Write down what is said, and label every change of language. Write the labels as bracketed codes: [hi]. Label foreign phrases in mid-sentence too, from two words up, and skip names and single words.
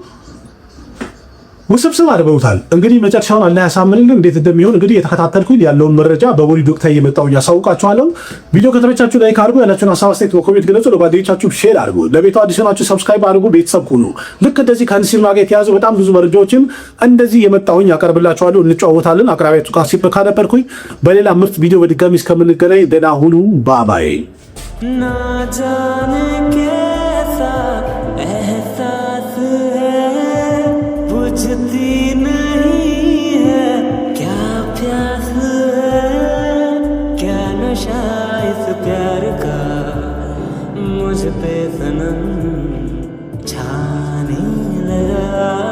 [am] ውስብስብ አድርገውታል። እንግዲህ መጨረሻውን አላህ ያሳምንልን። እንዴት እንደሚሆን እንግዲህ የተከታተልኩኝ ያለውን መረጃ በቦሊውድ ወቅታዊ እየመጣሁ እያሳውቃችኋለሁ። ቪዲዮ ከተመቻችሁ ላይክ አድርጉ፣ ያላችሁን ሀሳብ አስተያየት በኮሜንት ግለጹ፣ ለጓደኞቻችሁ ሼር አድርጉ። ለቤቱ አዲስ ናችሁ ሰብስክራይብ አድርጉ፣ ቤተሰብ ሁኑ። ልክ እንደዚህ ከሲኒማ ጋር የተያዙ በጣም ብዙ መረጃዎችን እንደዚህ የመጣሁኝ ያቀርብላችኋለሁ፣ እንጨዋወታለን። አቅራቢያችሁ ቃሲም በካ ነበርኩኝ። በሌላ ምርጥ ቪዲዮ በድጋሚ እስከምንገናኝ ደህና ሁኑ። ባባይ [hi] ना जाने कैसा एहसास है बुझती नहीं है क्या प्यास है क्या नशा इस प्यार का मुझ पे सनम छाने लगा